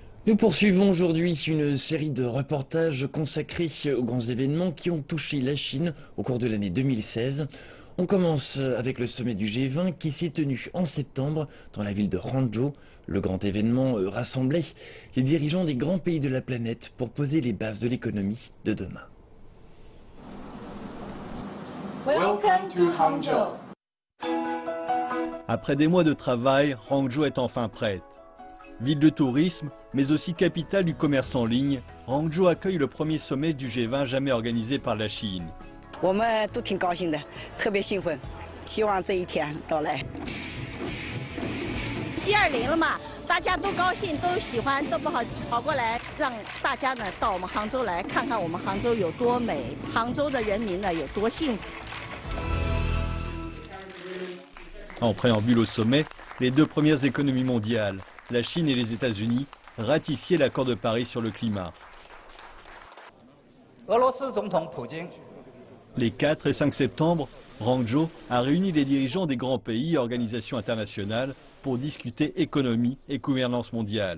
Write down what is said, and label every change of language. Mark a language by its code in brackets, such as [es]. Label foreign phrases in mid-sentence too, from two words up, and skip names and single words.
[fr] Nous poursuivons aujourd'hui une série de reportages consacrés aux grands événements qui ont touché la Chine au cours de l'année 2016. On commence avec le sommet du G20 qui s'est tenu en septembre dans la ville de Hangzhou. Le grand événement rassemblait les dirigeants des grands pays de la planète pour poser les bases de l'économie de demain. [en] Welcome to Hangzhou. [fr] Après des mois de travail, Hangzhou est enfin prête. Ville de tourisme, mais aussi capitale du commerce en ligne, Hangzhou accueille le premier sommet du G20 jamais organisé par la Chine. [zh] 我们都挺高兴的，特别兴奋，希望这一天到来。 G20了嘛，大家都高兴，都喜欢，都跑过来，让大家呢到我们杭州来看看我们杭州有多美，杭州的人民呢有多幸福。 [fr] En préambule au sommet, les deux premières économies mondiales, la Chine et les États-Unis, ratifiaient l'accord de Paris sur le climat. Les 4 et 5 septembre, Hangzhou a réuni les dirigeants des grands pays et organisations internationales pour discuter économie et gouvernance mondiale.